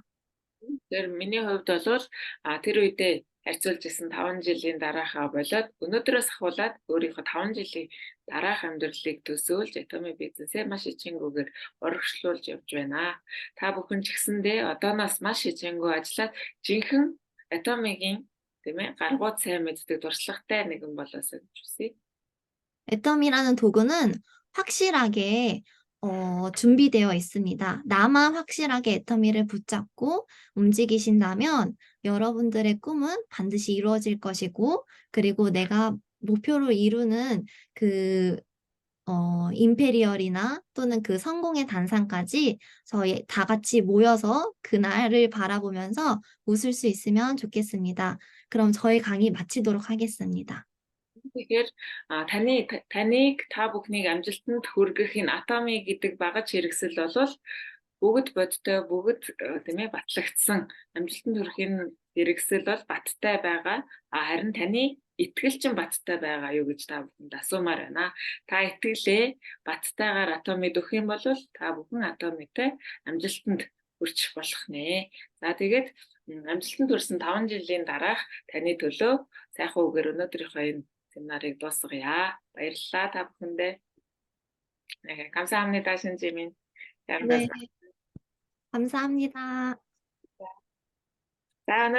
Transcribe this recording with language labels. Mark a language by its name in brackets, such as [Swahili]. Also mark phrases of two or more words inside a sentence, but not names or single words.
[Mongolian] Тэгэхээр миний хувьд бол тэр үедээ харьцуулж исэн 5 жилийн дараахаа болоод өнөөдрөөс ахуулаад өөрийнхөө 5 жилийн дараах амьдралыг төсөөлж атомын бизнесээ маш хичээнгүйгээр урагшлуулж явж байна. Та бүхэн ч гэсэндээ одооноос маш хичээнгүй ажиллаад жинхэнэ атомын тийм ээ гаргууд сайн мэддэг туршлагатай нэгэн болоосоо гэж хүсье. [Korean] 애텀이라는 도구는 확실하게 준비되어 있습니다. 나만 확실하게 애터미를 붙잡고 움직이신다면 여러분들의 꿈은 반드시 이루어질 것이고, 그리고 내가 목표로 이루는 그 임페리얼이나 또는 그 성공의 단상까지 저희 다 같이 모여서 그날을 바라보면서 웃을 수 있으면 좋겠습니다. 그럼 저희 강의 마치도록 하겠습니다. [Mongolian] Тэгэхээр таныг та бүхнийг амжилтанд хүргэх энэ атомы гэдэг багаж хэрэгсэл бол бүгд бодтой бүгд тийм ээ батлагдсан амжилтанд хүрэх энэ хэрэгсэл бол баттай байгаа. Харин таны итгэл чинь баттай байгаа юу гэж та бүхэнд асуумаар байна. Та итгэлээ баттайгаар атомыг өгөх юм бол та бүхэн атомтой амжилтанд хүрчих болох нэ. За тэгээд амжилтанд хүрсэн 5 жилийн дараах таны төлөө сайхан үгээр өнөөдрийнхөө энэ семинарыг дуусгая. Баярлалаа та бүхэндээ. [Korean] 감사합니다, 신지민. 네, 감사합니다. [Mongolian] За өнөөдөр